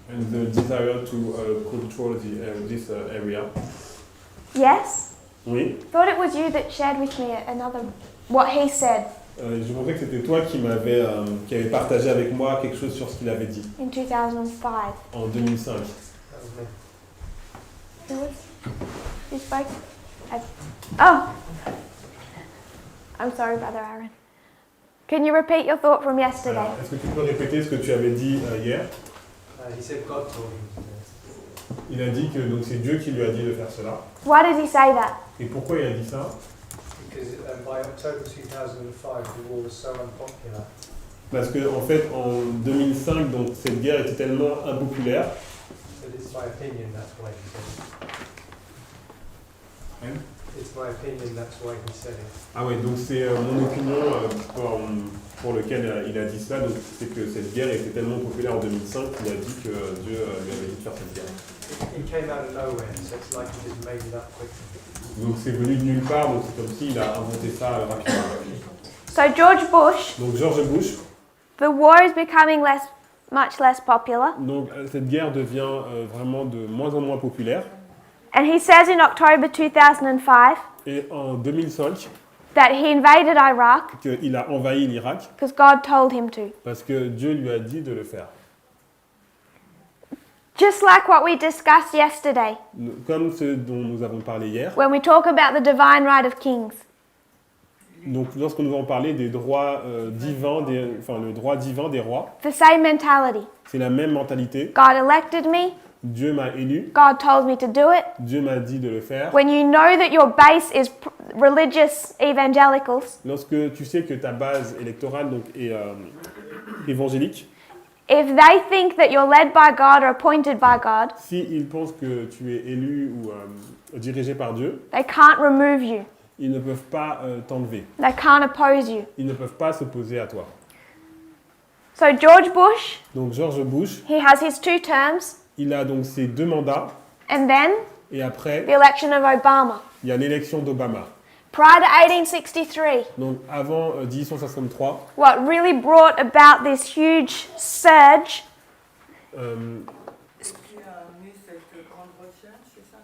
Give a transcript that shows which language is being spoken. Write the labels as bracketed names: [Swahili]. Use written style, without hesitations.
[English] And the desire to control this area. Yes? [French] Oui. [English] Thought it was you that shared with me what he said [French] Je pensais que c'était toi qui avait partagé avec moi quelque chose sur ce qu'il avait dit [English] in 2005. [French] en 2005. [English] Who spoke? Oh! I'm sorry, Brother Aaron. Can you repeat your thought from yesterday? [French] Alors, est-ce que tu peux répéter ce que tu avais dit hier? [English] He said God told him to do it. [French] Il a dit que donc c'est Dieu qui lui a dit de faire cela. [English] Why did he say that? [French] Et pourquoi il a dit ça? [English] Because by October 2005, the war was so unpopular. [French] Parce que en fait, en 2005, donc cette guerre était tellement impopulaire. [English] But it's my opinion, that's why he said it. [French] Hein? [English] It's my opinion, that's why he said it. [French] Ah ouais, donc c'est mon opinion pour lequel il a dit ça. Donc c'est que cette guerre était tellement populaire en 2005 qu'il a dit que Dieu lui avait dit de faire cette guerre. [English] It came out of nowhere, so it's like he just made it up quickly. [French] Donc c'est venu de nulle part, donc c'est comme s'il a inventé ça rapidement. [English] So George Bush, [French] Donc George Bush, [English] the war is becoming much less popular. [French] donc cette guerre devient vraiment de moins en moins populaire. [English] And he says in October 2005 [French] Et en 2005, [English] that he invaded Iraq [French] qu'il a envahi l'Irak [English] because God told him to. [French] parce que Dieu lui a dit de le faire. [English] Just like what we discussed yesterday [French] Comme ce dont nous avons parlé hier. [English] when we talk about the divine right of kings. [French] Donc lorsque nous avons parlé des droits divins, le droit divin des rois, [English] The same mentality. [French] c'est la même mentalité. [English] God elected me, [French] Dieu m'a élu, [English] God told me to do it. [French] Dieu m'a dit de le faire. [English] When you know that your base is religious evangelicals, [French] Lorsque tu sais que ta base électorale donc, est évangélique, [English] if they think that you're led by God or appointed by God, [French] s'ils pensent que tu es élu ou dirigé par Dieu, [English] they can't remove you. [French] ils ne peuvent pas t'enlever. [English] They can't oppose you. [French] Ils ne peuvent pas s'opposer à toi. [English] So George Bush, [French] Donc George Bush, [English] he has his 2 terms, [French] il a donc ses 2 mandats [English] and then [French] et après, [English] the election of Obama. [French] il y a l'élection d'Obama. [English] Prior to 1863, [French] Donc avant 1863, [English] what really brought about this huge surge [French] Est-ce qu'il y a amené cette grande recherche, c'est ça?